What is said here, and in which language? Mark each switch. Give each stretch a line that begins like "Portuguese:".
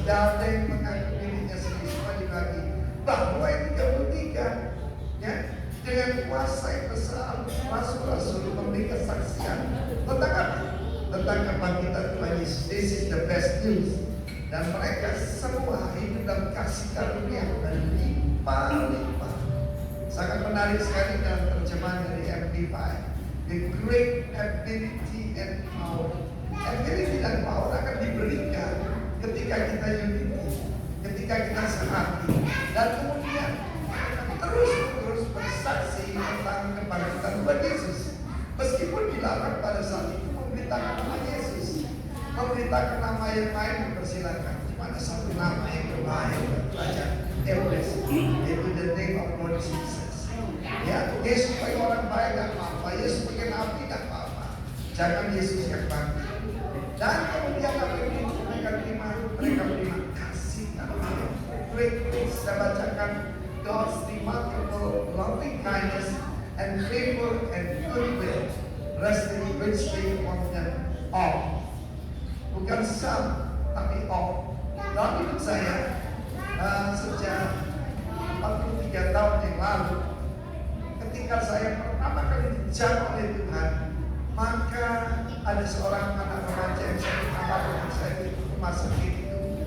Indonesian: Dan yang mengaku dirinya sendiri sekali lagi bahwa yang 33, ya, dengan kuasa yang besar, rasul-rasul memberi kesaksian tentang apa? Tentang kebangkitan Tuhan Yesus.
English: This is the best news.
Indonesian: Dan mereka semua hidup dalam kasih karunia berlimpah-limpah. Sangat menarik sekali dalam terjemahan dari Amplify.
English: The great ability and power.
Indonesian: Ability dan power akan diberikan ketika kita unity, ketika kita sehati, dan kemudian terus bersaksi tentang kebangkitan Tuhan Yesus. Meskipun dilarang pada saat itu memberitakan nama Yesus, memberitakan nama yang lain dipersilakan. Cuma ada satu nama yang berbahaya buat pelajar Eures, yaitu
English: the name of Lord Jesus.
Indonesian: Ya, Yesus sebagai orang baik dan apa-apa, Yesus sebagai nabi dan apa-apa. Jangan Yesus yang bangkit. Dan kemudian apa yang mereka terima kasih karunia.
English: Great things
Indonesian: saya bacakan.
English: God's remarkable loving kindness and favor and goodwill resting richly on them all.
Indonesian: Bukan some, tapi all. Dalam hidup saya, sejak 43 tahun yang lalu, ketika saya pertama kali dijamah oleh Tuhan, maka ada seorang anak remaja yang saya kenal dengan saya di rumah sakit itu.